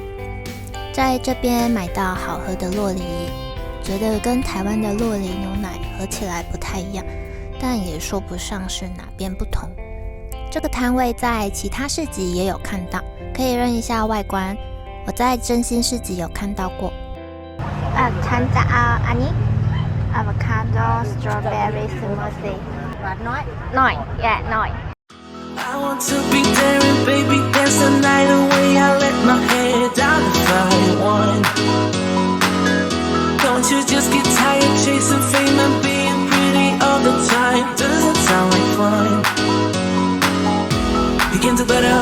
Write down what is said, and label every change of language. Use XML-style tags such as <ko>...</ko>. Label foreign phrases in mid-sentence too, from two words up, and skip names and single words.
<zh>在这边买到好喝的酪梨，觉得跟台湾的酪梨牛奶喝起来不太一样，但也说不上是哪边不同。这个摊位在其他市集也有看到，可以认一下外观。我在真心市集有看到过。</zh> <th>ฉันจะเอาอันนี้</th> <en>avocado strawberry smoothie</en> <th>หน่อย yeah หน่อย</th> <en>I want to be daring, baby, dance the night away. I let my hair down to find one. Don't you just get tired chasing fame and being pretty all the time? Doesn't sound like fun. You can do better.</en>